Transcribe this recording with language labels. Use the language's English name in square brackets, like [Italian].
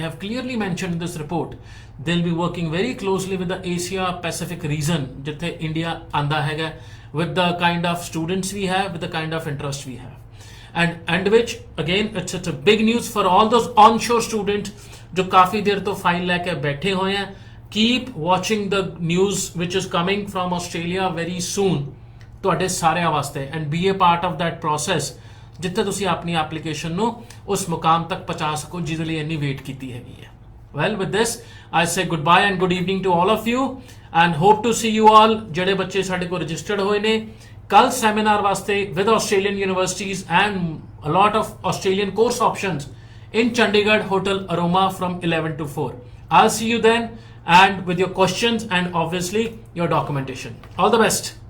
[English] They have clearly mentioned in this report they'll be working very closely with the Asia Pacific region, [Punjabi] jithe India anda hai, [English] with the kind of students we have, with the kind of interest we have. And which again it's a big news for all those onshore students [Punjabi] jo kafi der to file leke baithe hoye hain. [English] Keep watching the news which is coming from Australia very soon [Punjabi] ਤੁਹਾਡੇ ਸਾਰਿਆਂ ਵਾਸਤੇ, [English] and be a part of that process [Punjabi] ਜਿੱਥੇ ਤੁਸੀਂ ਆਪਣੀ application ਨੂੰ ਉਸ ਮੁਕਾਮ ਤੱਕ ਪਹੁੰਚਾ ਸਕੋ ਜਿਹਦੇ ਲਈ ਇੰਨੀ ਵੇਟ ਕੀਤੀ ਹੈਗੀ ਹੈ। [English] Well with this I say goodbye and good evening to all of you and hope to see you all. [Punjabi] ਜਿਹੜੇ ਬੱਚੇ ਸਾਡੇ ਕੋਲ ਰਜਿਸਟਰਡ ਹੋਏ ਨੇ ਕੱਲ ਸੈਮੀਨਾਰ ਵਾਸਤੇ [English] With Australian universities and a lot of Australian course options in Chandigarh Hotel Aroma from 11 to 4. I'll see you then and with your questions and obviously your documentation. All the best.